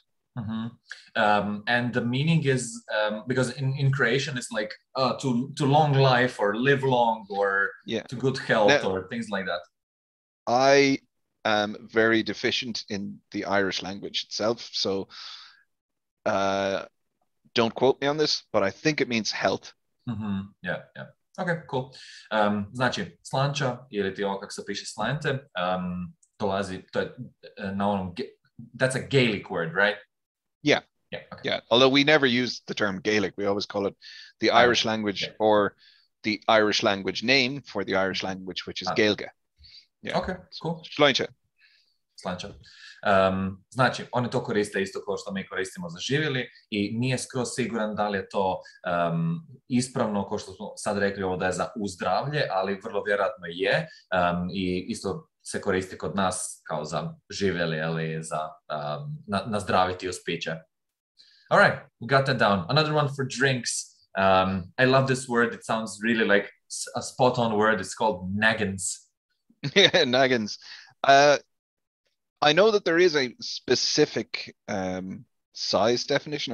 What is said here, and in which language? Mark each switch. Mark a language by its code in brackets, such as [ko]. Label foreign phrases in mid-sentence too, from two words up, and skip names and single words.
[en] And the meaning is because in Croatian it's like to long life or live long or to good health or things like that. I am very deficient in the Irish language itself, so don't quote me on this, but I think it means health. Yeah. Okay, cool. [hr] Znači, slanča, ili ti ovo kako se piše slante, dolazi, to je na onom, [en] that's a Gaelic word, right? Yeah. Okay. Yeah. Although we never use the term Gaelic, we always call it the Irish language or the Irish language name for the Irish language, which is Gaelga. Yeah. Okay, cool. Slancha. [hr] Znači, oni to koriste isto kao što mi koristimo za živjeli i nije skroz siguran da li je to ispravno, kao što smo sad rekli ovo da je za uzdravlje, ali vrlo vjerojatno je i isto se koristi kod nas kao za živjeli ili za nazdraviti uspiće. [en] All right, we got that down. Another one for drinks. I love this word. It sounds really like a spot-on word. It's called naggins. Yeah, naggins. I know that there is a specific size definition.